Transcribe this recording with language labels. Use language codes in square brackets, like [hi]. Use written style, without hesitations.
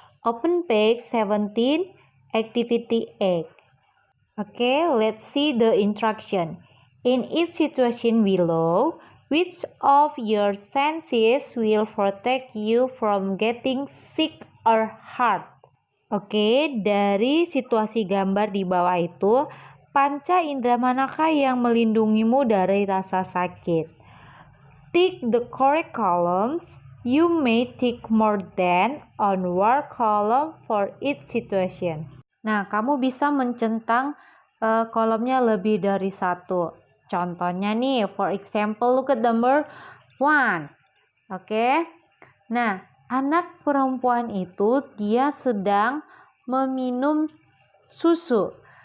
[en] Open page 17, activity 8. Okay, let's see the instruction. In each situation below, which of your senses will protect you from getting sick or hurt? [id] Oke, dari situasi gambar di bawah itu, panca indera manakah yang melindungimu dari rasa sakit? [en] Tick the correct columns. You may tick more than on one column for each situation. [id] Nah, kamu bisa mencentang kolomnya lebih dari satu. Contohnya nih, [en] for example, look at number 1. Oke. [id] Nah, anak perempuan itu dia sedang meminum susu.